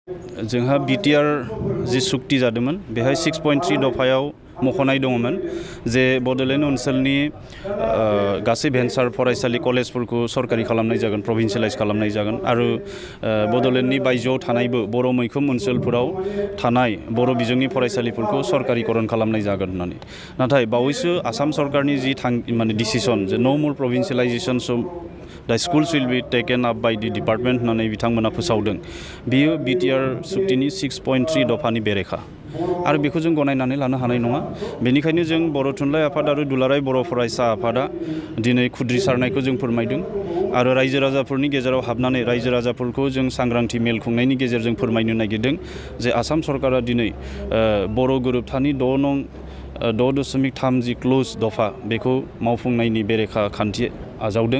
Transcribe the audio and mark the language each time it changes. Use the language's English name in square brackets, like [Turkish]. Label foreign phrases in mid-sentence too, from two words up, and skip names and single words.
[Bodo] जोंहा BTR जि सुक्ति जादोंमोन बेहाय 6.3 दफायाव मख'नाय दङमोन जे बड'लेण्ड ओनसोलनि गासै भेन्सार फरायसालि कलेजफोरखौ सरकारि खालामनाय जागोन, प्रभिन्सियेलाइज खालामनाय जागोन आरो बड'लेण्डनि बायजोआव थानायबो बर' मैखोम ओनसोलफोराव थानाय बर' बिजोंनि फरायसालिफोरखौ सरकारिकरन खालामनाय जागोन होननानै। नाथाय बावैसो आसाम सरकारनि जि डिसिसन जे [English] no more provincialisation the schools will be taken up by the department [Bodo] होननानै बिथांमोना फोसावदों। बियो BTR सुक्तिनि 6.3 दफानि बेरेखा आरो बेखौ जों गनायनानै लानो हानाय नङा। बेनिखायनो जों बर' थुनलाइ आफाद आरो दुलाराय बर' फरायसा आफादा दिनै खुद्रिसारनायखौ जों फोरमायदों आरो रायजो राजाफोरनि गेजेराव हाबनानै रायजो राजाफोरखौ जों सांग्रांथि मेल खुंनायनि गेजेरजों फोरमायनो नागिरदों जे आसाम सरकारा दिनै बर' गोरोबथानि 6.3 क्लोज दफा बेखौ मावफुंनायनि बेरेखा खान्थि आजावदों।